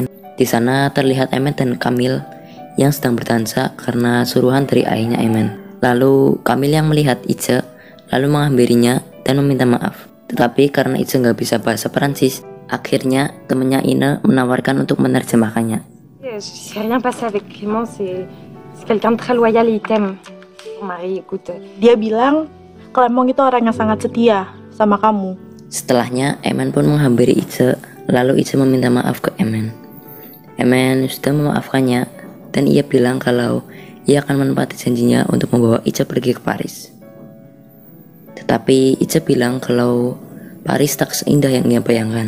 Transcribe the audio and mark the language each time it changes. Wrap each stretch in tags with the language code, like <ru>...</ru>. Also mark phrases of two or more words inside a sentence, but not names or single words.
<id>Di sana terlihat Emen dan Kamil yang sedang berdansa karena suruhan dari ayahnya Emen. Lalu Kamil yang melihat Ica lalu menghampirinya dan meminta maaf. Tetapi karena Ica nggak bisa bahasa Perancis, akhirnya temannya Ina menawarkan untuk menerjemahkannya.</id> <fr>J'ai rien passé avec Clément, c'est quelqu'un de très loyal et il t'aime. Son mari, écoute.</fr> <id>Dia bilang Klemong itu orang yang sangat setia sama kamu. Setelahnya, Eman pun menghampiri Ice, lalu Ice meminta maaf ke Eman. Eman sudah memaafkannya, dan ia bilang kalau ia akan menepati janjinya untuk membawa Ice pergi ke Paris. Tetapi Ice bilang kalau Paris tak seindah yang ia bayangkan.</id>